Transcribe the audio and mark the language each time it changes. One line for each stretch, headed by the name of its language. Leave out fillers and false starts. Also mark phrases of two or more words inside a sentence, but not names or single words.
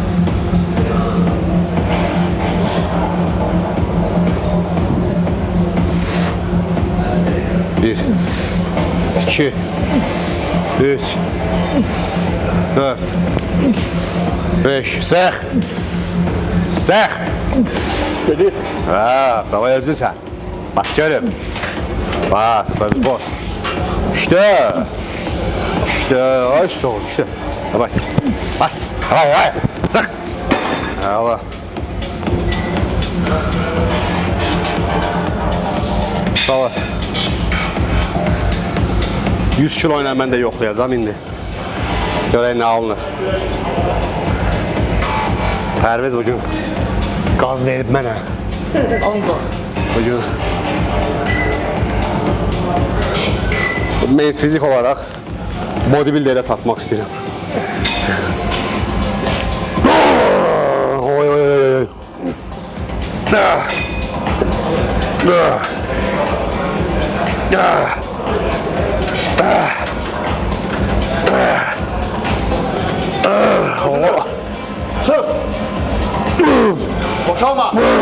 Azerbaijani: Bir, iki, üç, dört, beş, səx. Səx. Dedi. Ha, davay özün sən. Bas görüm. Bas, boş.
Turkish: İşte. Ay soğuk işte. Bak. Bas. Vay. Sık. Allah.
Azerbaijani: Sağ 100 kilo ilə mən də yoxlayacağım indi. Görək nə alınır. Pərviz bugün qaz verib mənə. Ancaq. Bugün mən fizik olaraq bodybuilderə çatmaq istəyirəm.
Turkish: Sık.
Azerbaijani: Boşalma.